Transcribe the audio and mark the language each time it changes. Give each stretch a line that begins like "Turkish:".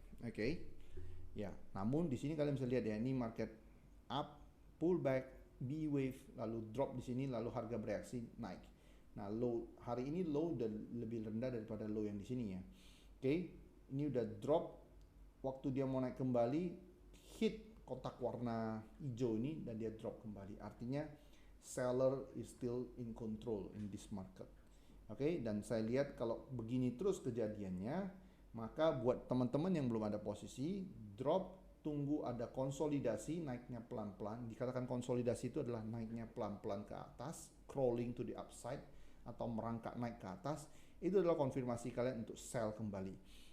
Indonesian: Oke. Ya, namun di sini kalian bisa lihat ya ini market up, pullback, B wave, lalu drop di sini, lalu harga bereaksi naik. Nah, low hari ini low dan lebih rendah daripada low yang di sini ya. Oke, ini udah drop. Waktu dia mau naik kembali, hit kotak warna hijau ini dan dia drop kembali. Artinya
English: seller is still in control in this market.
Indonesian: Oke, dan saya lihat kalau begini terus kejadiannya, maka buat teman-teman yang belum ada posisi, drop, tunggu ada konsolidasi, naiknya pelan-pelan. Dikatakan konsolidasi itu adalah naiknya pelan-pelan ke atas,
English: crawling to the upside,
Indonesian: atau merangkak naik ke atas. Itu adalah konfirmasi kalian untuk sell kembali.